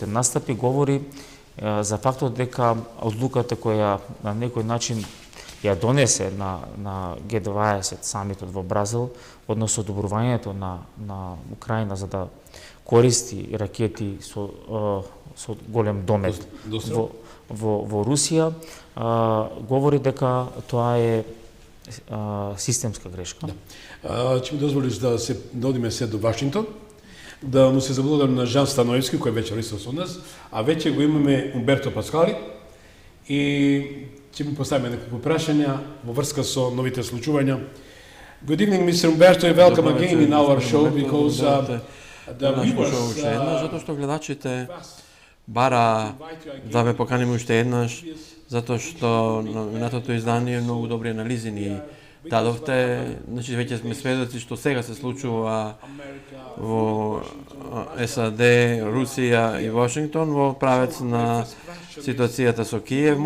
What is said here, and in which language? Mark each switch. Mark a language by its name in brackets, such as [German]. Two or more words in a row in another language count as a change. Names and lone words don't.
[Macedonian] настапи говори за фактот дека одлуката која на некој начин ја донесе на Г20 самитот во Бразил, односно одобрувањето на Украина за да користи ракети со голем домет во Русија, говори дека тоа е системска грешка. Ќе ми дозволиш да одиме се до Вашингтон, да му се заблагодарам на Жан Становски, кој вечер исто со нас, а вече го имаме Умберто Паскали и ќе му поставиме неколку прашања во врска со новите случувања. [English] Good evening, Mr. Umberto, and welcome again in our show, because the viewers... [Macedonian] Затоа што гледачите бара да ве поканиме уште еднаш, затоа што минатото издание многу добри анализи ни дадовте. Значи, веќе сме сведоци што сега се случува во САД, Русија и Вашингтон во правец на ситуацијата со Киев.